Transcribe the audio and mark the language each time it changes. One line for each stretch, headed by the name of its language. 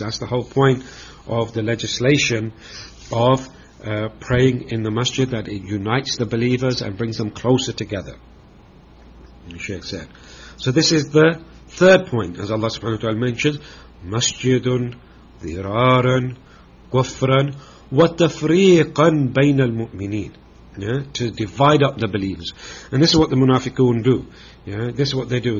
English: That's the whole point of the legislation of praying in the masjid, that it unites the believers and brings them closer together, the Shaykh said. So this is the third point, as Allah subhanahu wa ta'ala mentions, Masjidun
Arabic: ضرارا كفرا وتفريقا بين المؤمنين.
English: Yeah, to divide up the believers. And this is what the munafiqun do. Yeah, this is what they do.